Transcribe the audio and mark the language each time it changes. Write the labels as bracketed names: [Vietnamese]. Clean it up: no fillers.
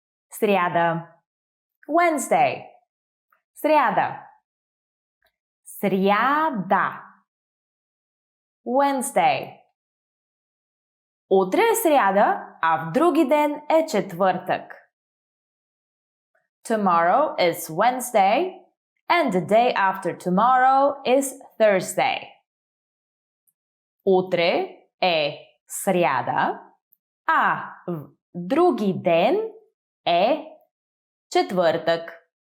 [Bulgarian] Сряда. Wednesday. Сряда. Сряда. Wednesday. Утре е сряда, а в други ден е четвъртък. [English] Tomorrow is Wednesday and the day after tomorrow is Thursday. [Bulgarian] Утре е сряда, а в други ден е четвъртък.